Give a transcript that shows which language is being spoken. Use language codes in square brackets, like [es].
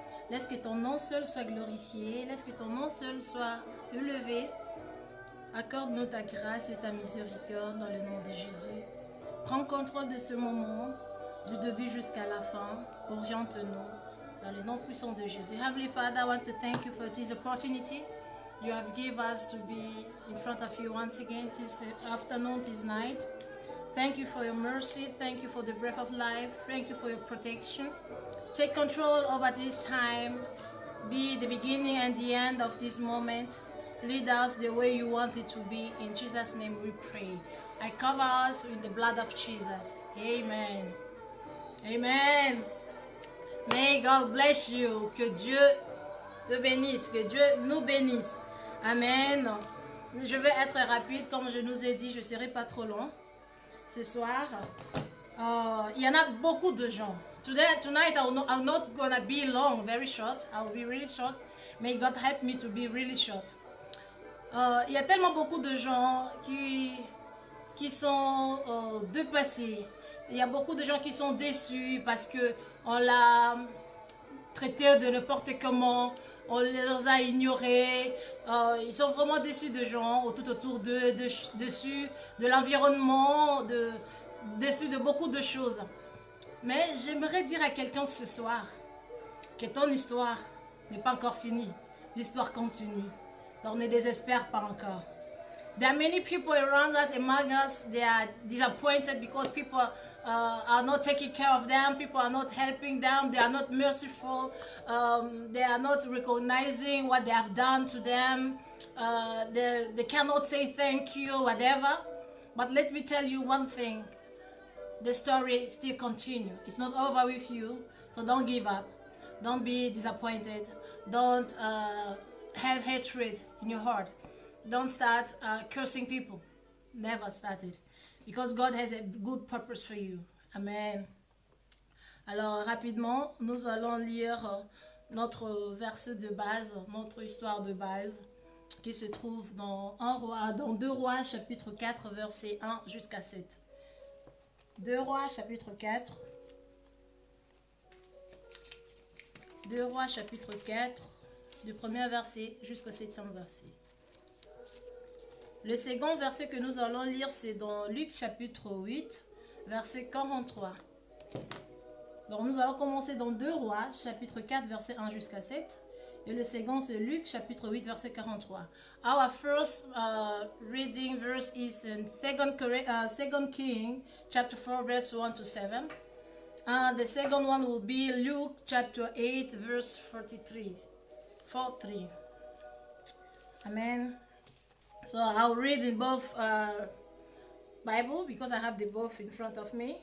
[fr] Laisse que ton nom seul soit glorifié, laisse que ton nom seul soit élevé. Accorde-nous ta grâce et ta miséricorde dans le nom de Jésus. Prends contrôle de ce moment, du début jusqu'à la fin. Oriente-nous. Dans le nom puissant de Jésus. [en] Heavenly Father, I want to thank you for this opportunity you have given us to be in front of you once again this afternoon, this night. Thank you for your mercy. Thank you for the breath of life. Thank you for your protection. Take control over this time. Be the beginning and the end of this moment. Lead us the way you want it to be. In Jesus' name we pray. I cover us with the blood of Jesus. Amen. Amen. May God bless you. [fr] Que Dieu te bénisse. Que Dieu nous bénisse. Amen. Je vais être rapide. Comme je nous ai dit, je ne serai pas trop long. Ce soir, il y en a beaucoup de gens. [en] Tonight I'm not gonna be long, very short. I'll be really short. May God help me to be really short. [fr] Il y a tellement beaucoup de gens qui sont dépassés. Il y a beaucoup de gens qui sont déçus parce que on l'a traité de n'importe comment, on les a ignorés. Ils sont vraiment déçus de gens tout autour d'eux, déçus de l'environnement, déçus de beaucoup de choses. Mais j'aimerais dire à quelqu'un ce soir que ton histoire n'est pas encore finie. L'histoire continue. Donc ne désespère pas encore. [en] There are many people around us, among us, they are disappointed because people are not taking care of them, people are not helping them, they are not merciful, they are not recognizing what they have done to them, they cannot say thank you, whatever. But let me tell you one thing, the story still continues. It's not over with you, so don't give up, don't be disappointed, don't have hatred in your heart. Don't start cursing people. Never start it. Because God has a good purpose for you. Amen. [fr] Alors, rapidement, nous allons lire notre verset de base, notre histoire de base, qui se trouve dans 2 Rois, chapitre 4, verset 1 jusqu'à 7. 2 Rois, chapitre 4. 2 Rois, chapitre 4, du premier verset jusqu'au 7e verset. Le second verset que nous allons lire, c'est dans Luc chapitre 8, verset 43. Donc nous allons commencer dans 2 Rois, chapitre 4, verset 1 jusqu'à 7. Et le second, c'est Luc chapitre 8, verset 43. [en] Our first reading verse is in 2 King, chapter 4, verse 1 to 7. And the second one will be Luke chapter 8, verse 43. Amen. So I'll read in both Bible because I have the both in front of me.